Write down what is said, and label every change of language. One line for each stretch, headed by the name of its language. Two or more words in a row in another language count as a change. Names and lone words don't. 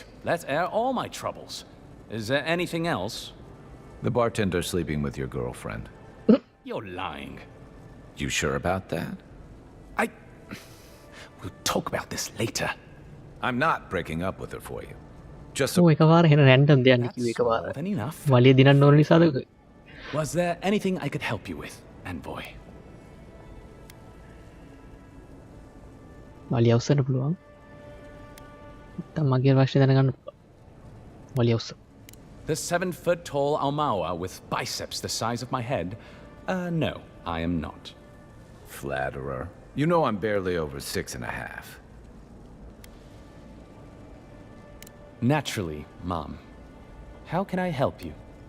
English: Let's air all my troubles. Is there anything else? The bartender sleeping with your girlfriend. You're lying. You sure about that? We'll talk about this later. I'm not breaking up with her for you. Just so...
Sinhala: එකපාර හෙන රැන්ඩම් දෙයක් කිව්වේ එකපාර. වලිය දිනන්න ඕන නිසාද?
English: Was there anything I could help you with, envoy?
Sinhala: වලිය අවුස්සන්න පුළුවන්. නැත්තම් මගේ වශයෙන් දැනගන්න පුළුවන්. වලිය අවුස්ස.
English: The 7-foot-tall Almawa with biceps the size of my head? No, I am not. Flatterer. You know I'm barely over 6.5. Naturally, Mom. How can I help you?